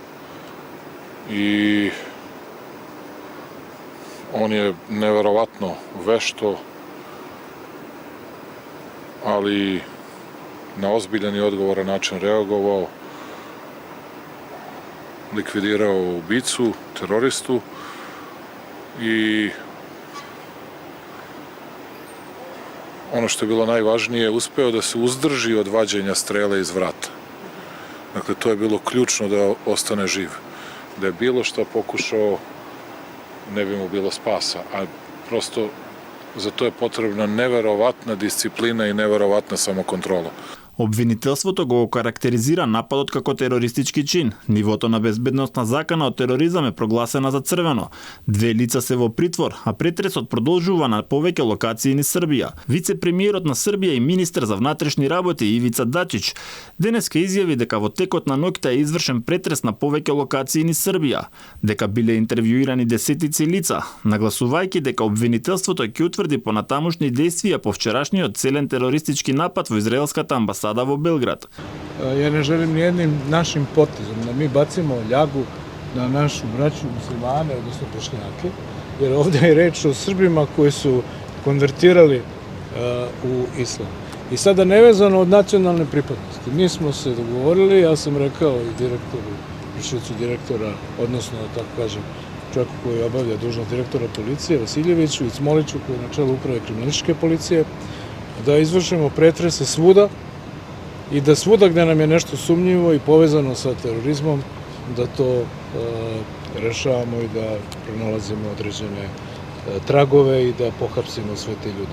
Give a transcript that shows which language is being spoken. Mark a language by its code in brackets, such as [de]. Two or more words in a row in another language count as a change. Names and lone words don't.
[sr] i on je neverovatno vešto, ali na ozbiljan i odgovoran način reagovao, likvidirao ubicu, teroristu i ono što je bilo najvažnije, uspeo da se uzdrži od vađenja strele iz vrata. Dakle, to je bilo ključno da ostane živ. Da je bilo što pokušao, ne bi mu bilo spasa, a prosto za to je potrebna neverovatna disciplina [mk] и неверојатна самоконтрола. Обвинителството го карактеризира нападот како терористички чин. Нивото на безбедносна закана од тероризам е прогласена за црвено. 2 лица се во притвор, а претресот продолжува на повеќе локации низ Србија. Вице-премиерот на Србија и министер за внатрешни работи Ивица Дачич денеска изјави дека во текот на ноќта е извршен претрес на повеќе локации низ Србија, дека биле интервјуирани десетици лица, нагласувајќи дека обвинителството ќе утврди понатамушни дејствија по вчерашниот целен терористички напад во израелската амбасада во Белград. [sr] Ja ne želim nijednim našim potezom da mi bacimo ljagu na našu braću muslimane, odnosno Bošnjake, jer ovdje je reč o Srbima koji su konvertirali u islam. I sada nevezano od nacionalne pripadnosti. Mi smo se dogovorili, ja sam rekao i direktoru, vršiocu direktora, odnosno, tako kažem, čovjeku koji obavlja dužnost direktora policije, Vasiljeviću i Cmoliću, koji je na čelu uprave kriminalističke policije, da izvršimo pretrese svuda i da svuda gde nam je nešto sumnjivo i povezano sa terorizmom, da to rešavamo i da pronalazimo određene tragove i da pohapsimo sve te ljude.